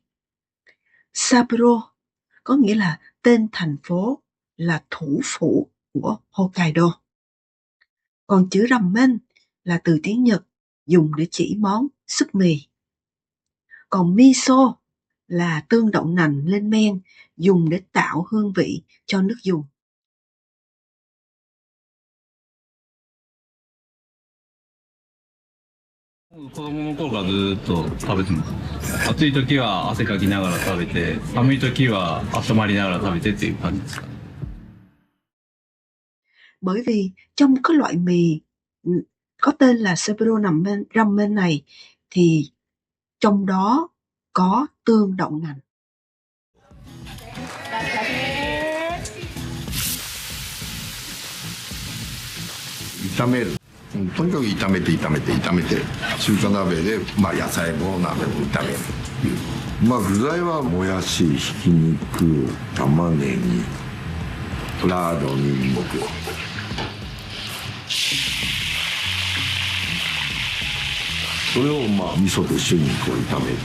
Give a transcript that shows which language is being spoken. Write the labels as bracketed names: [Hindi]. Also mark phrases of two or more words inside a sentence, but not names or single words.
[Vietnamese] Sapporo có nghĩa là tên thành phố, là thủ phủ của Hokkaido. Còn chữ ramen là từ tiếng Nhật dùng để chỉ món súp mì. Còn miso là tương đậu nành lên men dùng để tạo hương vị cho nước dùng. [Japanese] 子供の頃からずっと食べてます。暑い時は汗かきながら食べて、寒い時は温まりながら食べてっていう感じですかね。 [Vietnamese] Bởi vì trong cái loại mì có tên là Sapporo Ramen này thì trong đó có tương đậu nành. [Japanese] 炒める、とにかく炒めて中華鍋で、野菜も鍋も炒めるっていう。具材はもやし、ひき肉、玉ねぎ、ラード、ニンニク、それを味噌と一緒にこう炒める。